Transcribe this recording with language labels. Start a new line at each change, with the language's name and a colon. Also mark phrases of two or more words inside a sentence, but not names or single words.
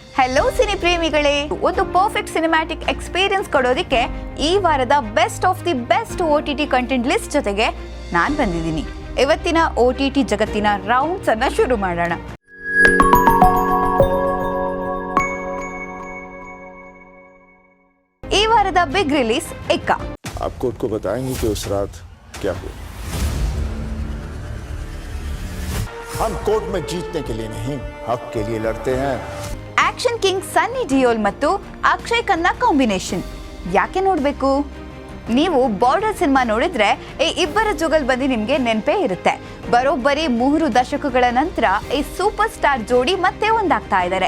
Kannada: ಹೆಲೋ ಸಿನಿ ಪ್ರೇಮಿಗಳೇ, ಒಂದು
English: perfect cinematic experience
Kannada: ಕೊಡೋದಕ್ಕೆ ಈ ವಾರದ
English: best of the best OTT content list
Kannada: ಜೊತೆಗೆ ನಾನು ಬಂದಿದ್ದೀನಿ. ಇವತ್ತಿನ OTT ಜಗತ್ತಿನ ರೌಂಡ್ಸ್ ಅನ್ನ ಶುರು ಮಾಡೋಣ. ಈ ವಾರದ
English: big release
Kannada: ಇಕ್ಕ.
Hindi: आप कोर्ट को बताएंगे कि उस रात क्या हुआ. हम कोर्ट में जीतने के लिए नहीं, हक के लिए लड़ते हैं.
English: action king
Kannada: ಸನ್ನಿ ಡಿಯೋಲ್ ಮತ್ತು ಅಕ್ಷಯ್ ಖನ್ನಾ ಕಾಂಬಿನೇಷನ್ ಯಾಕೆ ನೋಡಬೇಕು? ನೀವು ಬಾರ್ಡರ್ ಸಿನಿಮಾ ನೋಡಿದ್ರೆ ಈ ಇಬ್ಬರ ಜುಗಲ್ಬಂದಿ ನಿಮಗೆ ನೆನಪೇ ಇರುತ್ತೆ. ಬರೋಬ್ಬರಿ 3 ದಶಕಗಳ ನಂತರ ಈ
English: super star
Kannada: ಜೋಡಿ ಮತ್ತೆ ಒಂದಾಗ್ತಾ ಇದ್ದಾರೆ.